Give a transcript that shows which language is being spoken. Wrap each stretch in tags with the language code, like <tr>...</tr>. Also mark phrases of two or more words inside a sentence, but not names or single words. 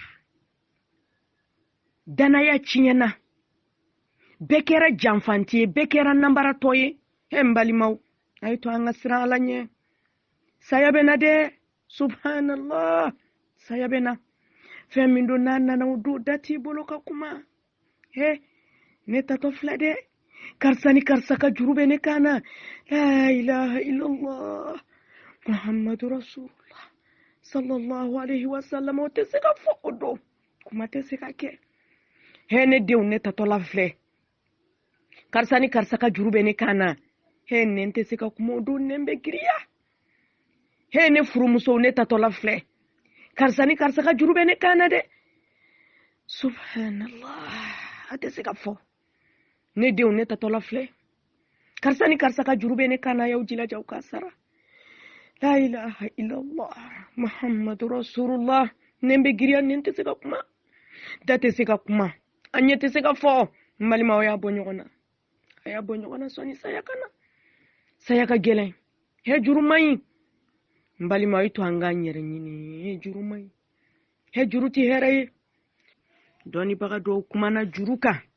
<bm>danaya tiɲɛna bɛɛ kɛra janfanti ye bɛɛ kɛra nanbaratɔ ye n balimaw a ye to an ka siran ala ɲɛ saya bɛ na dɛ subhanallah saya bɛ na fɛn min don n'a nana o don da t'i bolo ka kuma ne tatɔ filɛ dɛ karisa ni karisa ka juru bɛ ne kan na</bm> <ar>لا إله إلا الله محمد رسول الله صلى الله عليه وسلم</ar> <bm>o tɛ se ka fɔ o don kuma tɛ se ka kɛ he ne denw ne tatɔla filɛ karisa ni karisa ka juru bɛ ne kan na he ne tɛ se ka kuma o don ne bɛ giriya he ne furumusow ne tatɔla filɛ karisa ni karisa ka juru bɛ ne kan na dɛ subhanallah a tɛ se ka fɔ ne denw ne tatɔla filɛ karisa ni karisa ka juru bɛ ne kan na y'aw jilaja aw ka sara</bm> <ar>لا إله إلا الله محمد رسول الله</ar> <bm>ne bɛ giriya ne tɛ se ka kuma da tɛ se ka kuma a ɲɛ tɛ se ka fɔ n balimaw y'a bɔ ɲɔgɔn na a y'a bɔ ɲɔgɔn na sɔni saya ka na saya ka gɛlɛn he juru man ɲi n balimaw to an k'an yɛrɛ ɲini he juru man ɲi he juru tɛ hɛrɛ ye dɔnnibaga dɔw kumana juru kan</bm>